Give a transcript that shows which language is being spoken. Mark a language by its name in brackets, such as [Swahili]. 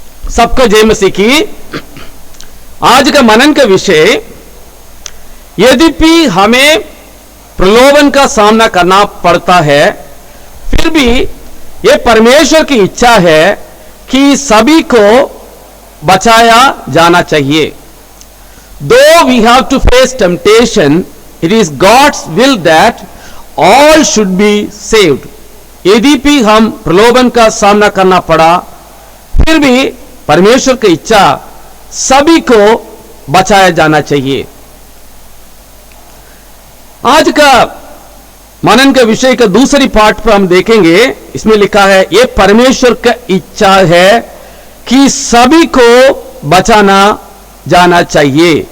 [Hindi] सबको जय मसीह की। आज का मनन का विषय, यद्यपि हमें प्रलोभन का सामना करना पड़ता है, फिर भी यह परमेश्वर की इच्छा है कि सभी को बचाया जाना चाहिए। [English] Though we have to face temptation, it is God's will that all should be saved. [Hindi] यद्यपि हम प्रलोभन का सामना करना पड़ा, फिर भी परमेश्वर की इच्छा सभी को बचाया जाना चाहिए। आज का मनन के विषय का दूसरी पार्ट पर हम देखेंगे। इसमें लिखा है ये परमेश्वर का इच्छा है कि सभी को बचाना जाना चाहिए।